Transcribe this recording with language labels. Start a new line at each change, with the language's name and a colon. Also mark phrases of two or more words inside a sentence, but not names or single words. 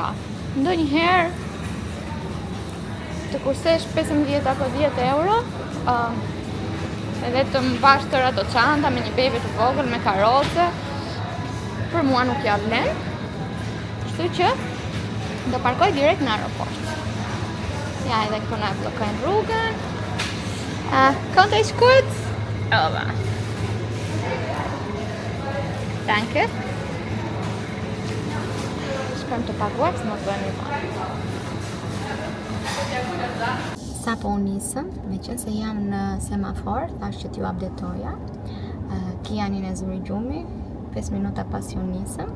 Albanian: Ndonjëherë të kursesh 15 apo 10 euro, edhe të mbash tërë ato çanta me një bebe të vogël me karroce, për mua nuk ja vlen. Kështu që do parkoj direkt në aeroport. Ja, edhe këtu na bllokojnë rrugën.
German: Kommt euch kurz? Over. Danke.
Albanian: Shkojmë të paguar, s'më bëni pa. Sa po nisëm, me qenë se jam në semafor, thash që t'ju updatoja. Kianin e zuri gjumi, 5 minuta pas ju nisëm.